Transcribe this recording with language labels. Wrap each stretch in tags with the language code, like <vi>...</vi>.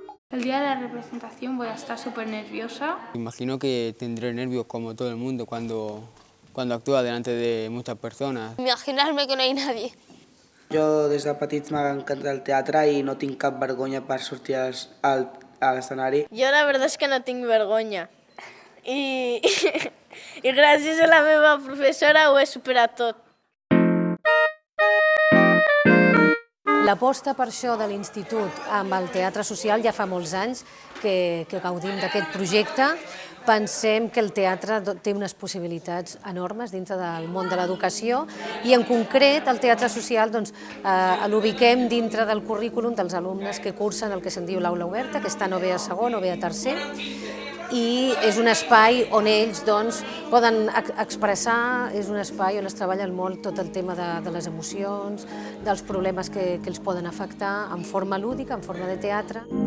<es>El día de la representación voy a estar súper nerviosa. Imagino que tendré nervios como todo el mundo cuando actúa delante de muchas personas. Imaginarme que no hay nadie.</es> <ca>Jo des de petit m'ha encantat el teatre i no tinc cap vergonya per sortir a l'escenari. Jo</ca> <es>la verdad es que</es> <ca>no tinc vergonya. I gràcies a la meva professora ho he superat tot. L'aposta per això de l'Institut amb el teatre social ja fa molts anys que gaudim d'aquest projecte. Pensem que el teatre té unes possibilitats enormes dintre del món de l'educació i en concret el teatre social l'ubiquem dintre del currículum dels alumnes que cursen el que se'n diu l'aula oberta, que estan o bé a segon o bé a tercer, i és un espai on ells poden expressar, és un espai on es treballa molt tot el tema de les emocions, dels problemes que els poden afectar en forma lúdica, en forma de teatre.</ca>